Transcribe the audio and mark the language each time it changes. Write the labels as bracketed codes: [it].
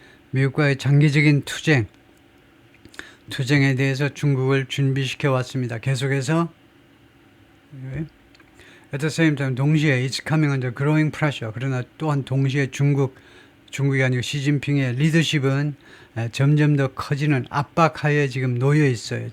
[ko] 미국과의 장기적인 투쟁에 대해서 중국을 준비시켜 왔습니다. 계속해서 [en] at the same time [ko] 동시에 [en] it's coming under growing pressure. [ko] 그러나 또한 동시에 중국이 아니고 시진핑의 리더십은 점점 더 커지는 압박하에 지금 놓여 있어요.